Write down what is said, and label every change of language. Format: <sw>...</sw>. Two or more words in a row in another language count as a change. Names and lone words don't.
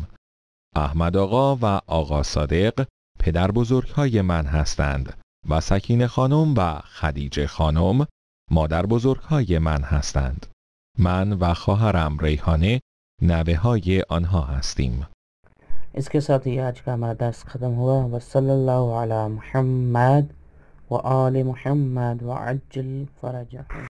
<fa>احمد آقا و آقا صادق پدر بزرگ های من هستند و سکینه خانم و خدیجه خانم مادر بزرگ های من هستند. من و خواهرم ریحانه نوه های آنها هستیم.</fa> <ur>اس کے ساتھ ہی آج کا ہمارا درس ختم ہوا.</ur> <ar>وصلی اللہ علی محمد و آل محمد وعجل فرجہ.</ar>